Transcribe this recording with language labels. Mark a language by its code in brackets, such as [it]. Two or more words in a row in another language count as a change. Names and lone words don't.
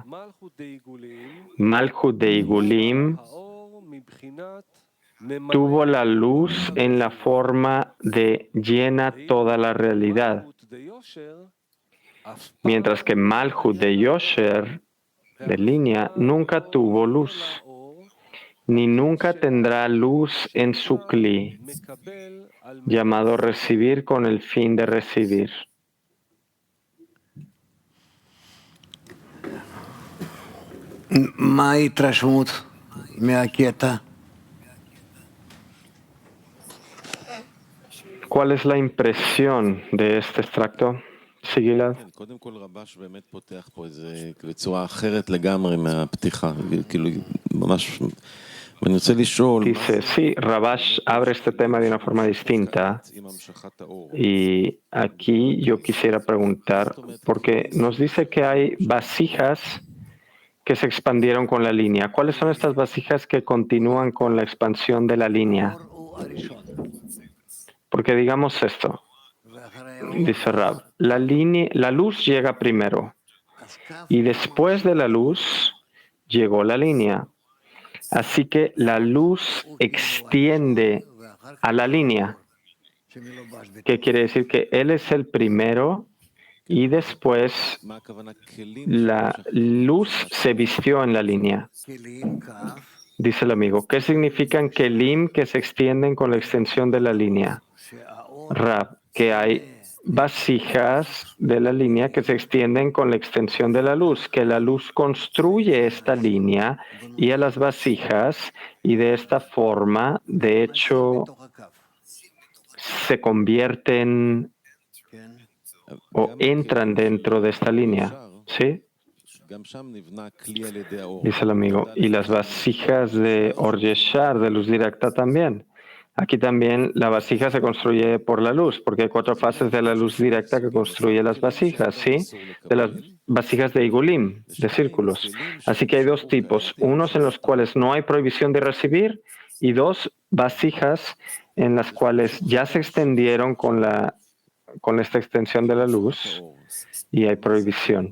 [es] Malhut de Igulim tuvo la luz en la forma de llena toda la realidad, mientras que Malhut de Yosher, de línea, nunca tuvo luz, ni nunca tendrá luz en su Kli, llamado recibir con el fin de recibir. [he] מה ההתרשמות מהקטע? [es] ¿Cuál es la impresión de este extracto? Sí, Gilad. [he] קודם כל רבש באמת פותח פה איזה בצורה אחרת לגמרי מהפתיחה, כאילו ממש, ואני רוצה לשאול, [es] Dice, sí, Rabash abre este tema de una forma distinta. [he] עם המשכת האור, [es] Y aquí yo quisiera preguntar, porque nos dice que hay vasijas que se expandieron con la línea. ¿Cuáles son estas vasijas que continúan con la expansión de la línea? Porque digamos esto, dice Rab, la luz llega primero y después de la luz llegó la línea. Así que la luz extiende a la línea, que quiere decir que él es el primero y después [he] מה הכוונה כלים? [es] la luz se vistió en la línea. Dice el amigo, ¿qué significan kelim que se extienden con la extensión de la línea? Rab, que hay vasijas de la línea que se extienden con la extensión de la luz, que la luz construye esta línea y a las vasijas y de esta forma, de hecho, se convierten o entran dentro de esta línea. ¿Sí? [he] גם שם נבנה כלי על ידי האור. [es] Dice el amigo, y las vasijas de [he] אור ישר, [es] de luz directa también. Aquí también la vasija se construye por la luz, porque hay 4 fases de la luz directa que construye las vasijas, ¿sí? De las vasijas de Igulim, de círculos. Así que hay 2 tipos, unos en los cuales no hay prohibición de recibir y 2 vasijas en las cuales ya se extendieron con esta extensión de la luz y hay prohibición.